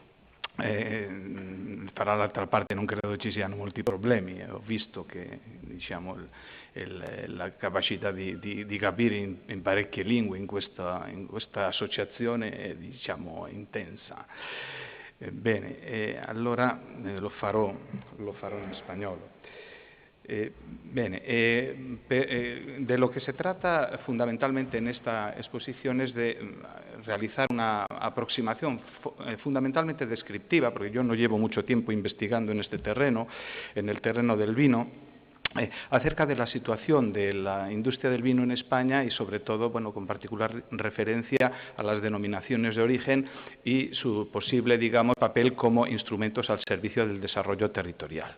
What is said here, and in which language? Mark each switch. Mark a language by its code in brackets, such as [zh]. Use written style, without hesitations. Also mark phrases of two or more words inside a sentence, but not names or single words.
[it] Fra l'altra parte non credo ci siano molti problemi, ho visto che la capacità di capire in parecchie lingue in questa associazione è intensa. Bene, allora lo farò in spagnolo. [es] De lo que se trata fundamentalmente en esta exposición es de realizar una aproximación fundamentalmente descriptiva, porque yo no llevo mucho tiempo investigando en este terreno, en el terreno del vino, acerca de la situación de la industria del vino en España y, sobre todo, con particular referencia a las denominaciones de origen y su posible, papel como instrumentos al servicio del desarrollo territorial.